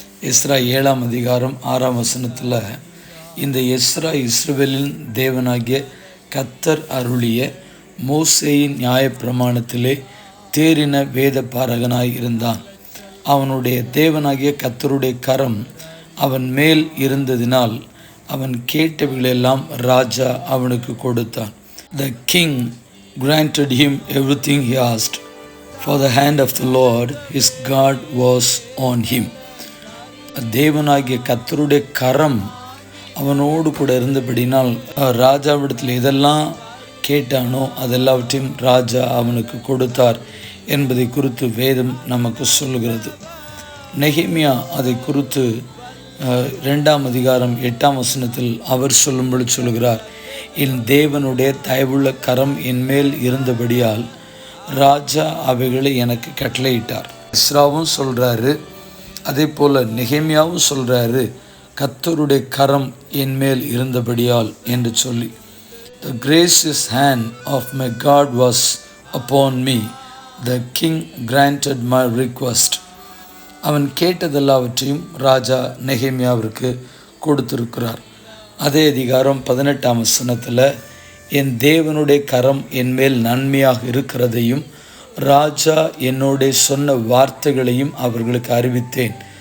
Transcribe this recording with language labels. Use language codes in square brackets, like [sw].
[ta] Ezra 7ஆம் அதிகாரம் 6ஆம் வசனத்தில், இந்த எஸ்ரா இஸ்ரவேலின் தேவனாகிய கர்த்தர் அருளிய மோசேயின் நியாயப்பிரமாணத்திலே தேறின வேத பாரகனாய் இருந்தான். அவனுடைய தேவனாகிய கர்த்தருடைய கரம் அவன் மேல் இருந்ததினால் அவன் கேட்டவைகளெல்லாம் ராஜா அவனுக்கு கொடுத்தான். [en] The king granted him everything he asked, for the hand of the Lord his God was on him. [ta] தேவனாகிய கர்த்தருடைய கரம் அவனோடு கூட இருந்தபடினால் ராஜாவிடத்தில் எதெல்லாம் கேட்டானோ அதெல்லாவற்றையும் ராஜா அவனுக்கு கொடுத்தார் என்பதை குறித்து வேதம் நமக்கு சொல்லுகிறது. நெகேமியா அதை குறித்து 2ஆம் அதிகாரம் 8ஆம் வசனத்தில் அவர் சொல்லும்படி சொல்கிறார், என் தேவனுடைய தயவுள்ள கரம் என் மேல் இருந்தபடியால் ராஜா அவைகளை எனக்கு கட்டளையிட்டார். எஸ்ராவும் சொல்கிறாரு, அதே போல் நெகேமியாவும் சொல்கிறாரு, கர்த்தருடைய கரம் என் மேல் இருந்தபடியால் என்று சொல்லி. [en] The gracious hand of my God was upon me. The king granted my request. [ta] அவன் கேட்டதெல்லாவற்றையும் ராஜா நெகேமியாவிற்கு கொடுத்திருக்கிறார். அதே அதிகாரம் 18ஆம் வசனத்தில், என் தேவனுடைய கரம் என் மேல் நன்மையாக இருக்கிறதையும் ராஜா என்னோட சொன்ன வார்த்தைகளையும் அவர்களுக்கு அறிவித்தேன்.